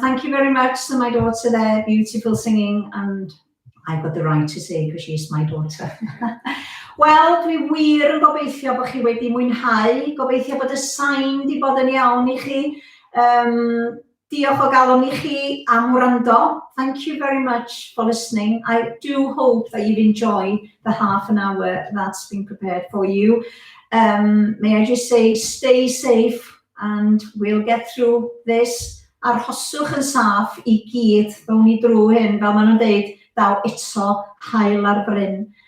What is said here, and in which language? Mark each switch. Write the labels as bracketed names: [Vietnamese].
[English] Thank you very much to my daughter there, beautiful singing, and I've got the right to say because she's my daughter. [Welsh] Wel, dwi wir yn gobeithio bod chi wedi mwynhau, gobeithio bod y sain di bod yn iawn i chi. Diolch o galon i chi am wrando. [English] Thank you very much for listening. I do hope that you've enjoyed the half an hour that's been prepared for you. May I just say, stay safe and we'll get through this. [Welsh] Arhoswch yn saff i gyd, ddawn ni drwy hyn, fel maen nhw'n deud, daw eto hael ar bryn.